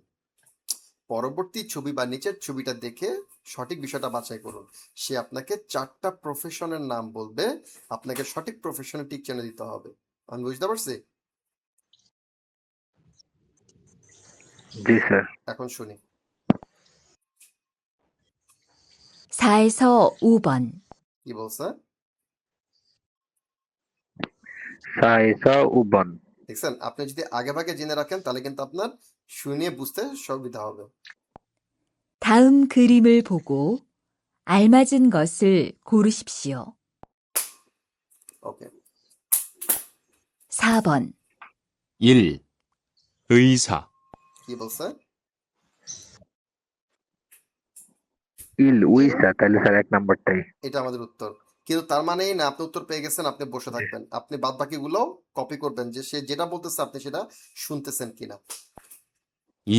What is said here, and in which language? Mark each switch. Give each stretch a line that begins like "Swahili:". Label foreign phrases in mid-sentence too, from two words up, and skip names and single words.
Bangla: পরবর্তী ছবি বা নিচের ছবিটা দেখে সঠিক বিষয়টা বাছাই করুন। সে আপনাকে 4টা প্রফেশনের নাম বলবে, আপনাকে সঠিক প্রফেশনে টিক চিহ্ন দিতে হবে। আমি বুঝতে পারছি? জি স্যার এখন শুনি।
Korean: 4에서 5번,
Bangla: কি বলছে?
Korean: 사에서 오번
Bangla: দেখছেন, আপনি যদি আগে ভাগে জেনে রাখেন তাহলে কিন্তু আপনার শুনিয়ে বুঝতে সুবিধা হবে।
Korean: 다음 그림을 보고 알맞은 것을 고르십시오.
Bangla: ওকে।
Korean: 4번, 1. 의사,
Bangla: কি বলছে?
Korean: 일 의사
Bangla: তাহলে স্যার 1 নম্বরটাই এটা আমাদের উত্তর। কিন্তু তার মানে এই না আপনি উত্তর পেয়ে গেছেন, আপনি বসে থাকবেন। আপনি বাদ বাকিগুলো কপি করবেন, যে সে যেটা বলতেছে আপনি সেটা শুনতেছেন কিনা। 2.